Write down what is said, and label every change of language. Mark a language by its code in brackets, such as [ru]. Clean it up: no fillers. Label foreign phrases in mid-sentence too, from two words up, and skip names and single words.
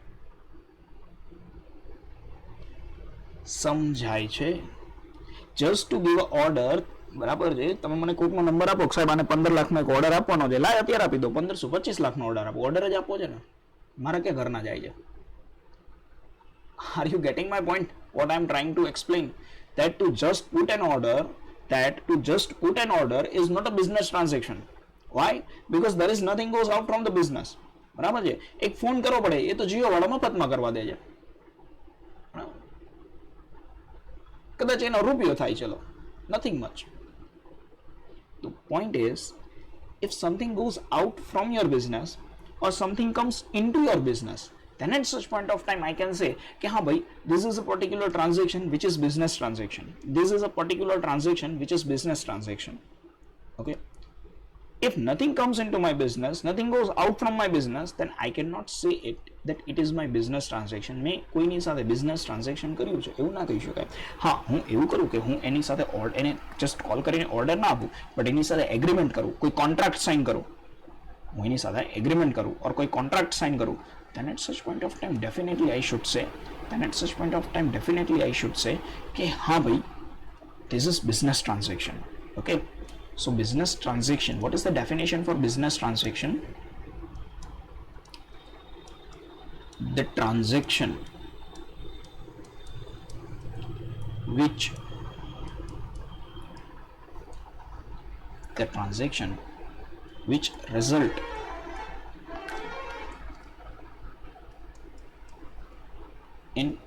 [gu] સમજાય છે? [en] just to give a order, [gu] બરાબર છે? તમે મને કોઈકનો નંબર આપો, સાહેબ આને 15 લાખનો એક ઓર્ડર આપવાનો છે, લાય અત્યારે આપી દો. 1525 લાખનો ઓર્ડર આપો. ઓર્ડર જ આપો છે ને, મારા ક્યાં ઘરના જાય છે? [en] Are you getting my point? What I am trying to explain, that to just put an order is not a business transaction. Why? Because there is nothing goes out from the business. [gu] બરાબર છે? એક ફોન કરવો પડે, એ તો જીઓ વાળા મફતમાં કરવા દે છે. કદાચ એનો રૂપિયો થાય, ચલો, [en] nothing much. The point is, if something goes out from your business or something comes into your business, then at such point of time I can say [hi] कि हाँ भाई, [en] this is a particular transaction which is business transaction. This is a particular transaction which is business transaction. Okay. If nothing comes into my business, nothing goes out from my business, then I cannot say that it is my business transaction. [gu] મેં કોઈની સાથે [en] business transaction [gu] કર્યું છે એવું ના કહી શકાય. હા, હું એવું કરું કે હું એની સાથે એને [en] just call [gu] કરીને ઓર્ડર ના આપું, બટ એની સાથે એગ્રીમેન્ટ કરું, કોઈ [en] contract sign [gu] કરું, હું એની સાથે એગ્રીમેન્ટ કરું ઓર કોઈ [en] contract sign [gu] કરું, [en] then at such point of time definitely I should say [gu] કે હા ભાઈ, [en] this is business transaction. Okay. So business transaction, what is the definition for business transaction? The transaction which result in